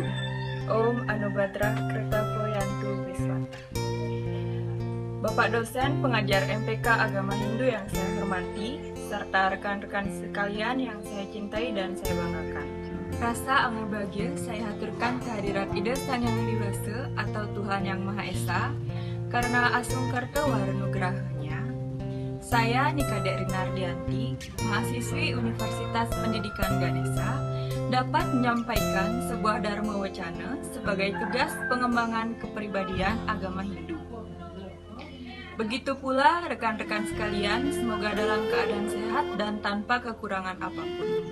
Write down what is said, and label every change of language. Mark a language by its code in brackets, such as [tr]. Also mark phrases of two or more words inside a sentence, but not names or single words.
[sa] Om Anubhadra Kertavoyantu Viswata. [id] Bapak dosen pengajar MPK Agama Hindu yang saya hormati, serta rekan-rekan sekalian yang saya cintai dan saya banggakan. Rasa angga bahagia saya haturkan kehadirat Ida Sang Yang Widi Wase atau Tuhan Yang Maha Esa, karena asung kerto warenugrahanya. Saya Nikadek Rinardianti, mahasiswi Universitas Pendidikan Ganesha, dapat menyampaikan sebuah dharma wacana sebagai tugas pengembangan kepribadian agama Hindu. Begitu pula rekan-rekan sekalian, semoga dalam keadaan sehat dan tanpa kekurangan apapun.